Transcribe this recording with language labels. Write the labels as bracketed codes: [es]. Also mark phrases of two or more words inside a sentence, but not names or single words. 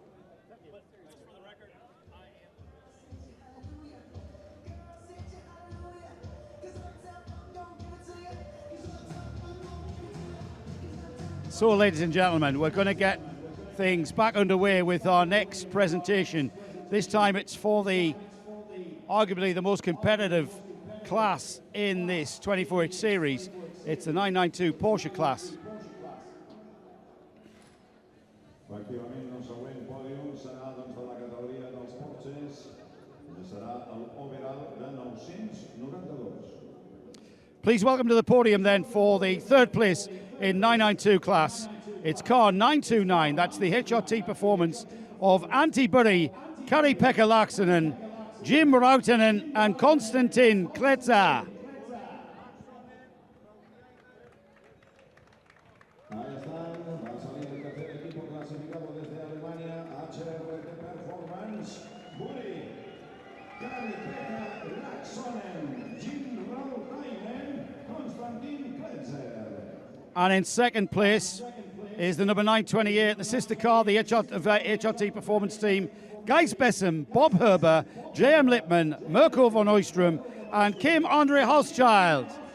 [en] So, ladies and gentlemen, we're going to get things back underway with our next presentation. This time it's for the arguably the most competitive class in this 24-inch series. It's the 992 Porsche class. [ca] Efectivament, el següent pòdium serà doncs, de la categoria dels Porsches, que serà l'overall de 992. [en] Please welcome to the podium then for the third place in 992 class. It's car 929. That's the HRT performance of Antti Burri, Kari-Pekka Laaksonen, Jim Rautanen and Konstantin Kletzer. [es] Ahí están, va a salir el tercer equipo clasificado desde Alemania, HRT Performance, Burri, Kari-Pekka Laaksonen, Jim Rautanen, Konstantin Kletzer. [en] And in second place is the number 928, the sister car, the HRT Performance Team, Gijs Bessem, Bob Herber, J.M. Lippmann, Mirko von Oystrom, and Kim Andre Hauschild.